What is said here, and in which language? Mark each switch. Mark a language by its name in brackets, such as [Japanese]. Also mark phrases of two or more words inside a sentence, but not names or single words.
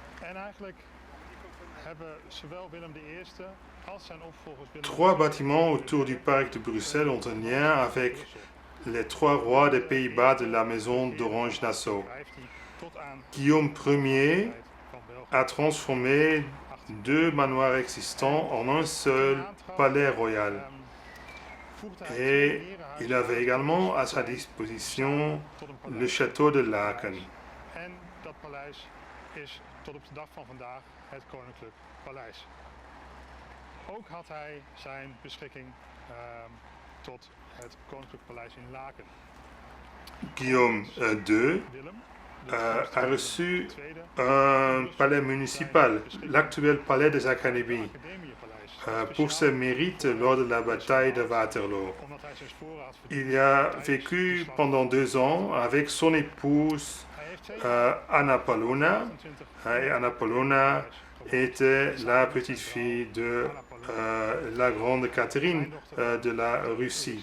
[French] Trois bâtiments autour du parc de Bruxelles ont un lien avec les trois rois des Pays-Bas de la maison d'Orange-Nassau. Guillaume Ier a transformé deux manoirs existants en un seul palais royal. Et il avait également à sa disposition le château de Laken. [Dutch] Tot op de dag van vandaag het Koninklijk Paleis. Ook had hij zijn beschikking tot het Koninklijk Paleis in Laken. [French] Guillaume II a reçu un palais municipal, l'actuel palais des Académies, pour ses mérites lors de la bataille de Waterloo. Il y a vécu pendant 2 ans avec son épouse Anna Paulowna, et Anna Paulowna était la petite-fille de la grande Catherine de la Russie.